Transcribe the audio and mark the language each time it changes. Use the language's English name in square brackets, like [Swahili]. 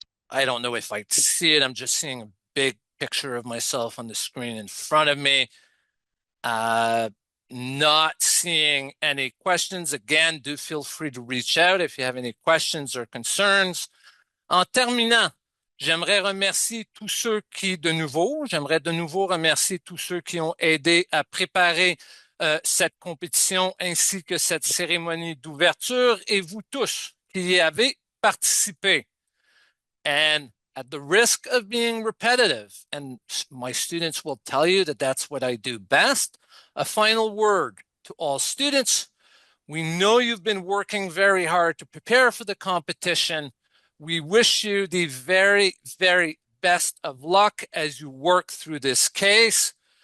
[English] I don't know if I see it. I'm just seeing a big picture of myself on the screen in front of me. Not seeing any questions. Again, do feel free to reach out if you have any questions or concerns. [French] En terminant, j'aimerais remercier tous ceux qui, j'aimerais de nouveau remercier tous ceux qui ont aidé à préparer cette compétition ainsi que cette cérémonie d'ouverture et vous tous qui y avez participé. [English] And at the risk of being repetitive, and my students will tell you that that's what I do best, a final word to all students. We know you've been working very hard to prepare for the competition. We wish you the very, very best of luck as you work through this case.